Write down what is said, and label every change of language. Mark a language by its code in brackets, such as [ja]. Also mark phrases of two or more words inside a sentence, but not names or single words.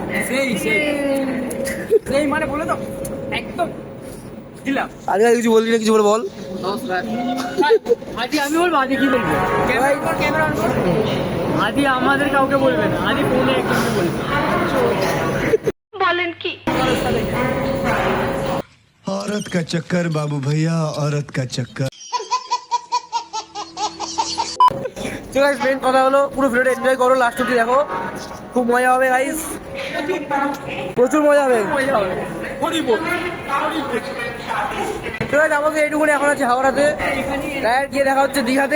[bn] সেই মানে বলে তো একদম দিলাম। আজকে কিছু বলবি না, কিছু বলে বল। আদি আমি বলবো, আদি কি বলবো? ক্যামেরা অন করো। আদি আমাদের কাউকে বলবে না, আদি ফোনে একজনকে বলবে। বলেন কি? [hi] औरत का चक्कर बाबू भैया, औरत का चक्कर। [bn] চলো গাইস, মেন কথা হলো পুরো ভিডিওটা এনজয় করো, লাস্ট অবধি দেখো, খুব মজা হবে গাইস, প্রচুর মজা হবে। তো গাইস আমাকে এইটুকুনি এখন আছে হাওড়াতে, ডাইরেক্ট গিয়ে দেখা হচ্ছে দীঘাতে।